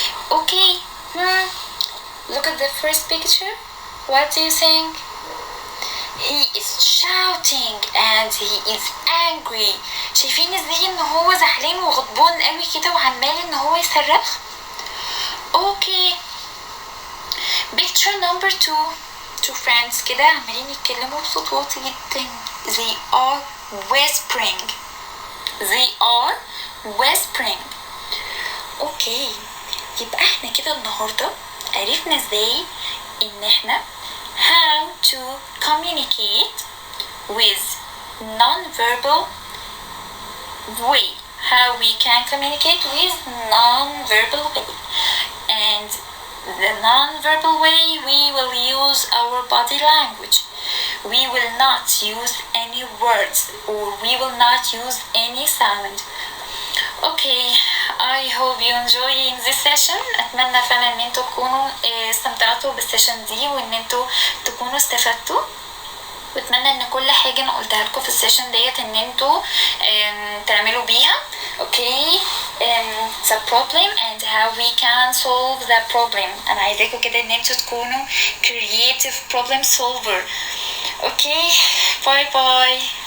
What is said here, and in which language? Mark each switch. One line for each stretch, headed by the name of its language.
English: Okay, look at the first picture. What do you think? He is shouting and he is angry.
Arabic: شايفين ازاي ان هو زعلان وغضبان قوي كده وعمال ان هو يصرخ؟ Okay.
English: Picture number 2. Two friends
Arabic: كده عمالين يتكلموا بصوت واطي جدا.
English: They are whispering. They are whispering. Okay.
Arabic: يبقى احنا كده النهاردة عرفنا ازاي ان احنا
English: how to communicate with non-verbal way. How we can communicate with non-verbal way. And the non-verbal way, we will use our body language. We will not use any words or we will not use any sound. Okay, I hope you enjoying this session.
Arabic: أتمنى فعلا إن انتوا تكونوا استمتعتوا بالسيشن دي وإن انتوا تكونوا استفدتوا. واتمنى ان كل حاجة انا قلتها لكم في السيشن ديت ان انتوا تعملوا بيها.
English: Okay, the problem and how we can solve the problem.
Arabic: انا عايزاكم كده ان انتوا تكونوا
English: creative problem solver. Okay, bye bye.